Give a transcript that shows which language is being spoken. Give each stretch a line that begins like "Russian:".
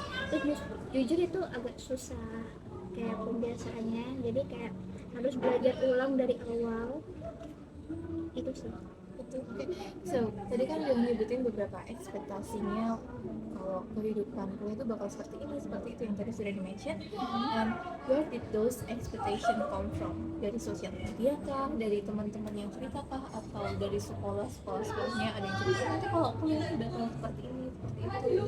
Indonesian: Terus jujur itu agak susah kayak pembiasaannya, jadi kayak harus belajar ulang dari awal itu sih.
English: Okay.
Indonesian: So, tadi kan udah nyebutin beberapa ekspektasinya kalau kehidupan kuliah itu bakal seperti ini, seperti itu yang tadi sudah di-mention.
English: And where did those expectation come from?
Indonesian: Dari sosial media kah? Dari teman-teman yang cerita kah? Atau dari sekolahnya ada yang cerita nanti kalau kuliah itu bakal seperti ini, seperti itu?